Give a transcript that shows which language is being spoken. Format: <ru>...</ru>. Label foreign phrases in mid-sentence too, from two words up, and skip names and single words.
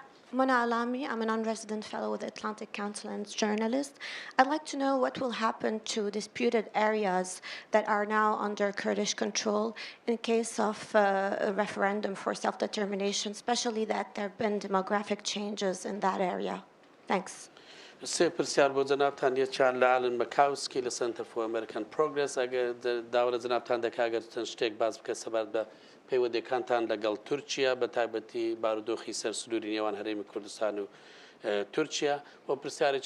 <en>Mona Alami, I'm a non-resident fellow with the Atlantic Council and journalist. I'd like to know what will happen to disputed areas that are now under Kurdish control in case of a referendum for self-determination, especially that there have been demographic changes in that area. Thanks.</en> <ckb>سه پرسیار بۆ جەنابتان یەکیان لە ئالن مەکاوسکی لە سنتر فۆر ئەمریکان پرۆگرس ئەگەر داوا لە جەنابتان دەکا ئەگەر چەند شتێک باس بکە سەبارەت بە پەیوەندیەکانتان لەگەڵ تورکیا بە تایبەتی بارودۆخی سەرسنووری نێوان هەرێمی کوردستان و تورکیا و پرسیارێکی</ckb>